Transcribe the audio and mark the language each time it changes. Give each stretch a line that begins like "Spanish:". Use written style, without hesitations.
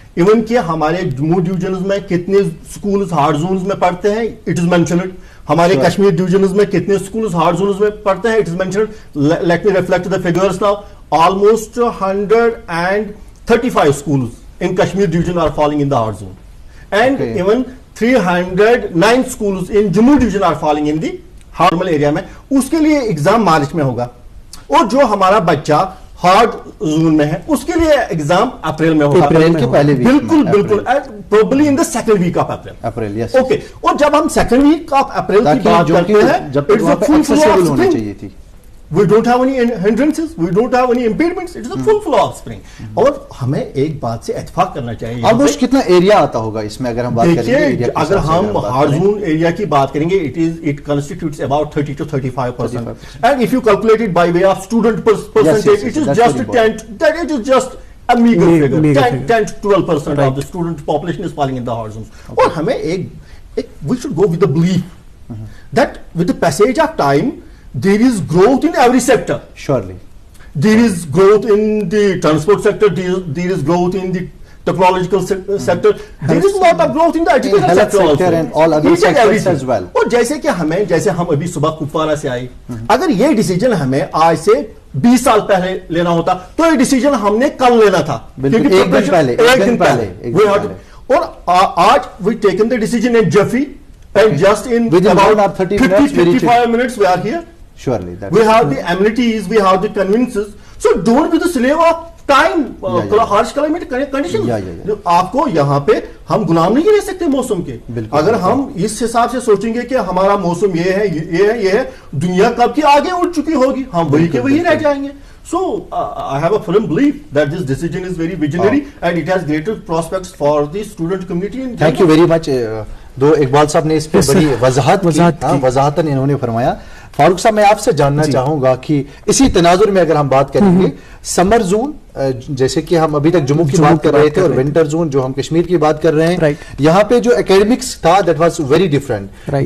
Urdu: Even کہ ہمارے Jammu divisions میں کتنے سکولز ہارڈ زونز میں پڑھتے ہیں
English: It is mentioned.
Urdu: ہمارے کشمیر ڈویژنز میں کتنے سکولز ہارڈ زونز میں پڑھتے ہیں
English: It is mentioned. Let me reflect the figures now. Almost 135 schools in Kashmir division are falling in the hard zone and even 309 schools in Jammu division are falling in the normal area میں.
Urdu: اس کے لیے exam March میں ہوگا اور جو ہمارا بچہ hard zone میں ہے اس کے لیے ایگزام اپریل میں ہوگا. اپریل کے پہلے ویک.
English: بالکل probably in the second week of April. Yes. Okay.
Urdu: اور جب ہم
English: second week of April
Urdu: کی بات کرتے ہیں جب تک وہاں پہ accessible ہونی چاہیے تھی.
English: we don't have any hindrances, we don't have any impediments, it is a full flow of spring.
Urdu: اور ہمیں ایک بات سے اتفاق کرنا چاہیے. آلموسٹ کتنا ایریا آتا ہوگا اس میں اگر ہم بات کریں گے؟ اگر ہم ہارزون ایریا کی بات کریں گے,
English: it constitutes about 30 to 35%. And if you calculate it by way of student percentage, it is just 10, that it is just a meager figure. 10 to 12% of the student population is falling in the hard zones.
Urdu: اور ہمیں
English: we should go with the belief that with the passage of time, there is growth in every sector. Surely. There is growth in the transport sector, there is growth in the technological sector, there is lot of growth in the education sector also. And all other sectors as well.
Urdu: اور جیسے کہ جیسے ہم ابھی صبح کپوارہ سے آئے, اگر یہ ڈیسیجن ہمیں آج سے 20 سال پہلے لینا ہوتا تو یہ ڈیسیجن ہم نے کل لینا تھا, ایک دن پہلے. اور آج
English: we taken the decision in Jeffy, and just in about 50-55 minutes we are here. Surely. We have the amenities, we have the conveniences. So don't be the slave of time, harsh climate conditions.
Urdu: آپ کو یہاں پہ ہم غلام نہیں رہ سکتے موسم کے. اگر ہم اس حساب سے سوچیں گے کہ ہمارا موسم یہ ہے, یہ ہے, دنیا کب کی آگے اٹھ چکی ہوگی, ہم وہی کے وہی رہ جائیں گے.
English: So I have a firm belief that this decision is very visionary and it has greater prospects for the student community. Thank you very much.
Urdu: دو اقبال صاحب نے اس پہ بڑی وضاحتاً انہوں نے فرمایا. فاروق صاحب میں آپ سے جاننا چاہوں گا کہ اسی تناظر میں اگر ہم بات کریں گے, سمر زون جیسے کہ ہم ابھی تک جموں کی بات کر رہے تھے اور ونٹر زون جو ہم کشمیر کی بات کر رہے ہیں, یہاں پہ جو اکیڈمکس تھا
English: That was very different.